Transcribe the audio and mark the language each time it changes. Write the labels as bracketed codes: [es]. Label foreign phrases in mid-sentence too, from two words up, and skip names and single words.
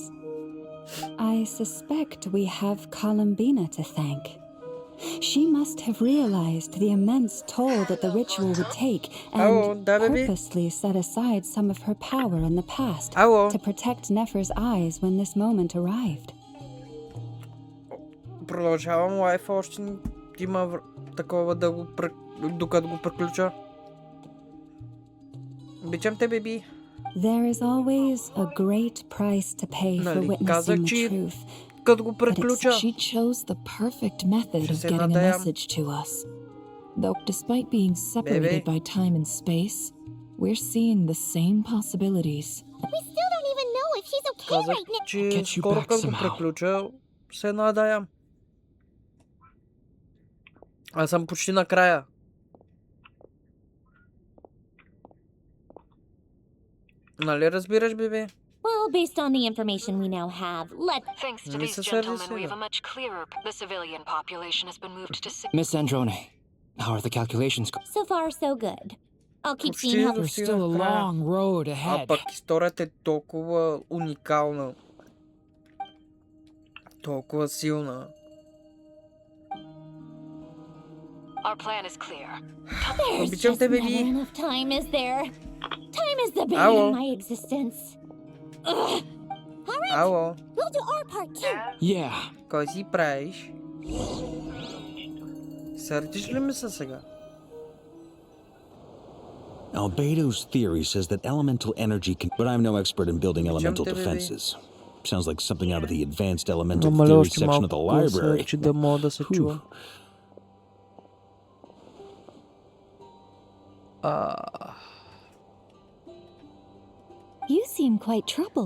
[en] I suspect we have Columbina to thank. She must have realized the immense toll that the ritual would take and purposely set aside some of her power in the past to protect Nefer's eyes when this moment arrived. [bg] Продължавам лайфа, още има такова да го докато го приключа. Обичам те, беби. [en] There is always a great price to pay for witnessing the truth. But she chose the perfect method of getting a message to us. Though despite being separated by time and space, we're seeing the same possibilities. We still don't even know if she's okay right now. [bg] Че скоро като го приключа, се надая. Аз съм почти накрая. Нали разбираш, бебе? [en] Well, based on the information we now have, Thanks to these gentlemen, we have a much clearer... The civilian population has been moved to... Miss Androne, how are the calculations going? So far, so good. I'll keep seeing how... There's still a long road ahead. [bg] А пък историята е толкова уникална. Толкова силна. [en] Our plan is clear. There's just never enough time, is there? Time is the bane of my existence. Ugh. All right, [bg] Ало. [en] we'll do our part too. Yeah. [bg] Кой си правиш? Сърдиш ли ми се сега? [en] Albedo's theory says that elemental energy can... But I'm no expert in building elemental defenses. Sounds like something out of the advanced elemental theory section of the library. You seem quite troubled.